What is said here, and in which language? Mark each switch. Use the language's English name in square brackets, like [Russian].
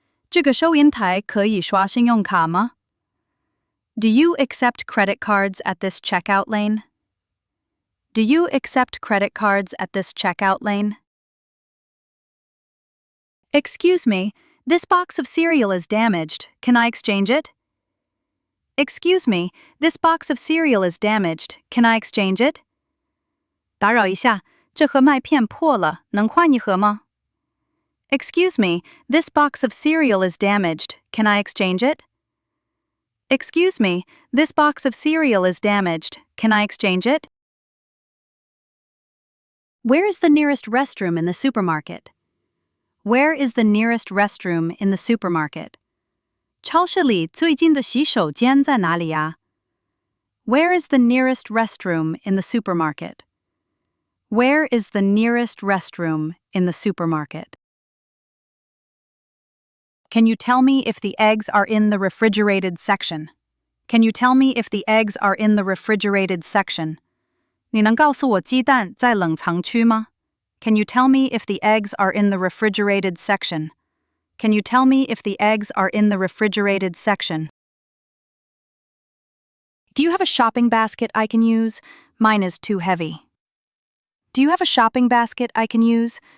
[Chinese] 这个收银台可以刷信用卡吗? [English] Do you accept credit cards at this checkout lane? Do you accept credit cards at this checkout lane? Excuse me, this box of cereal is damaged. Can I exchange it? Excuse me, this box of cereal is damaged. Can I exchange it? [Chinese] 打扰一下，这盒麦片破了，能换一盒吗? [English] Excuse me, this box of cereal is damaged. Can I exchange it? Excuse me, this box of cereal is damaged. Can I exchange it? Where is the nearest restroom in the supermarket? Where is the nearest restroom in the supermarket? [Chinese] 超市里最近的洗手间在哪里呀? [English] Where is the nearest restroom in the supermarket? Where is the nearest restroom in the supermarket? Can you tell me if the eggs are in the refrigerated section? Can you tell me if the eggs are in the refrigerated section? [Chinese] 你能告诉我鸡蛋在冷藏区吗? [English] Can you tell me if the eggs are in the refrigerated section? Can you tell me if the eggs are in the refrigerated section? Do you have a shopping basket I can use? Mine is too heavy. Do you have a shopping basket I can use?